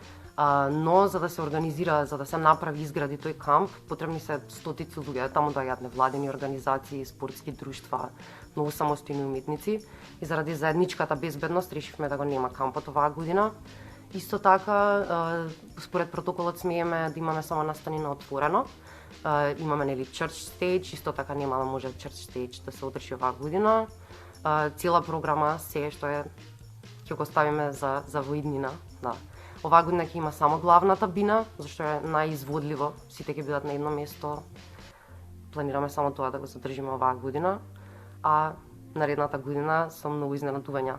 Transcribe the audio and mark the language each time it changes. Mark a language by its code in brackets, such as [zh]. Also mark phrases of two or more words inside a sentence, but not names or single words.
[mk] Но за да се организира, за да се направи изгради тој камп, потребни се стотици луѓе, таму доаѓаат невладени организации, спортски друштва, многу самостојни уметници и заради заедничката безбедност решивме да го нема кампот оваа година. Исто така, според протоколот смееме да имаме само настани на отворено. Имаме, нели, [en] church stage, [mk] исто така нема да може [en] church stage [mk] да се одржи оваа година. Цела програма, се што е, ќе го ставиме за воиднина, да. Оваа година ќе има само главната бина, зашто е најизводливо, сите ќе бидат на едно место. Планираме само тоа да го задржиме оваа година, а наредната година со многу изненадувања.